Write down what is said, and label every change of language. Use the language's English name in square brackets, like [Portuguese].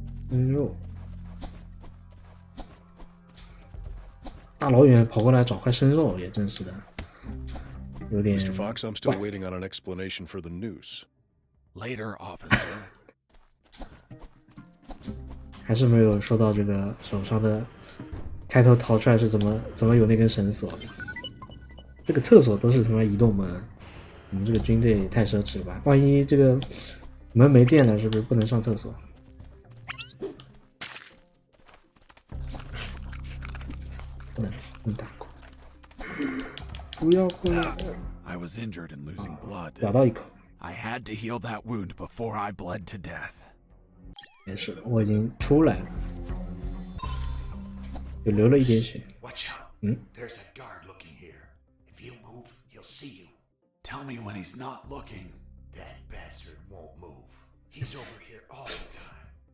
[Chinese] 生肉，大老远跑过来找块生肉，也真是的。有点 [English] Mr. Fox, I'm still waiting on an explanation for the noose. Later, officer. [Chinese] 还是没有收到这个手上的开头逃出来是怎么有那根绳索的？这个厕所都是他妈移动门，我们这个军队也太奢侈吧？万一这个门没电了，是不是不能上厕所？不能打过。不要过来！ [English] I was injured and losing blood. [Chinese] 咬到一口。 [English] I had to heal that wound before I bled to death. [Chinese] 没事，我已经出来了，就流了一点血。 [English] Watch out. There's a guard looking here. If you move, he'll see you. Tell me when he's not looking. That bastard won't move. He's over here all the time.